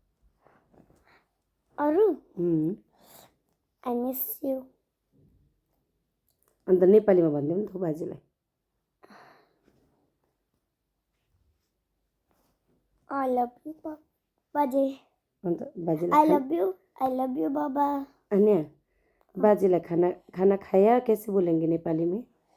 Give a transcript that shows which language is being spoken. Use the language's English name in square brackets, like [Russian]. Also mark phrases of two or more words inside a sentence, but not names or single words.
[English] I miss you. [Nepali] अन्त नेपालीमा भनिदेऊ नि त बाजेलाई। [English] I love you बाजे। [Nepali] अन्त बाजेलाई [English] I love you बाबा। [Nepali] अन्य बाजेलाई [Hindi] खाना खाया कैसे बोलेंगे नेपाली में?